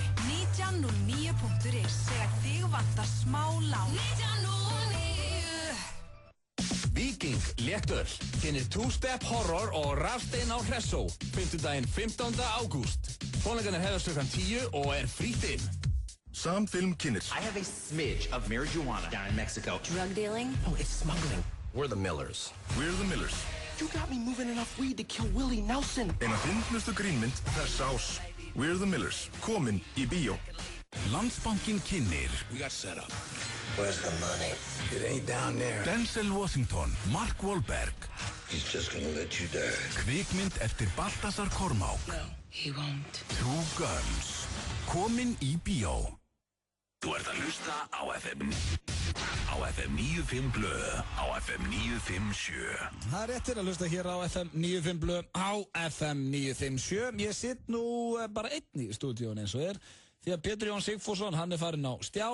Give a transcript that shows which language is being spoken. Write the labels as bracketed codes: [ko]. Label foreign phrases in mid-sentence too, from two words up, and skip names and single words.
[is] 1909.is þegar þig vantar smá lán. 1909. Viking Léttöl kynir Two-Step Horror og Rafstein á Hressó 5. 15. ágúst. Tónleikarnir hefjast klukkan 10 og er frítt inn. Samfilm kynir. [en] I have a smidge of marijuana down in Mexico. Drug dealing? Oh, it's smuggling. We're the Millers. We're the Millers. You got me moving enough weed to kill Willie Nelson. [is] Eina fyndnustu grínmynd þess ás. We're the Millers. Komin í bíó. Landsbankinn kynir. [en] We got set up. Where's the money? It ain't down there. Denzel Washington, Mark Wahlberg. He's just gonna let you die. [is] Kvikmynd eftir Baltasar Kormák. [en] No, he won't. Two Guns. [is] Komin í bíó. Þú ert að hlusta á FM 95 blöð, á FM 957. Það er réttir að hlusta hér á FM 95 blöð, á FM 957. Ég sitt nú bara einn í stúdíónu eins og því að Pétur Jón Sigfússon, hann er farinn á stjá.